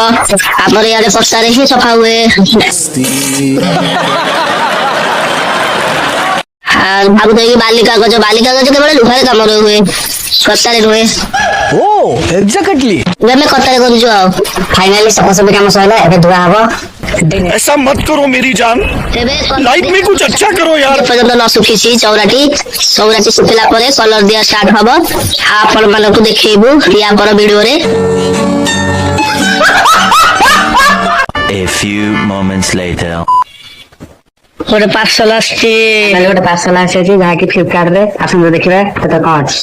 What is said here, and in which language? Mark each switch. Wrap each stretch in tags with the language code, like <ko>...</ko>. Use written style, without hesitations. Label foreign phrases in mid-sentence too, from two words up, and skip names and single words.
<or>ଆମର ଇଆଡେ କଷ୍ଟାରେ ହିଁ ସଫା ହୁଏ। ଭାବୁଥିବେ କି ବାଲି କାଗଜ କେବଳ ଲୁହାରେ କାମରେ ହୁଏ, କଷ୍ଟାରେ ନୁହେଁ। ଆମେ କଷ୍ଟାରେ କରୁଛୁ। ଆଉ ଫାଇନାଲି ସଫାସଫି କାମ ସରିଲା, ଏବେ ଧୁଆ ହବ।</or> <hi>ऐसा मत करो मेरी जान, लाइफ में कुछ अच्छा करो यार।</hi> <or>ପର୍ଯ୍ୟନ୍ତ ନ ଶୁଖିଛି ଚଉରାଟି ଶୁଖିଲା ପରେ କଲର ଦିଆ ଷ୍ଟାର୍ଟ ହବ। ଆପଣ ମାନଙ୍କୁ ଦେଖେଇବୁ ୟା ପର ଭିଡିଓରେ।</or> <en>A few moments later.</en> <or>ଗୋଟେ ପାର୍ସଲ ଆସିଛି, ଯାହାକି ଫ୍ଲିପକାର୍ଟ ରେ। ଆସନ୍ତୁ ଦେଖିବା କେତେ କଣ ଅଛି।</or>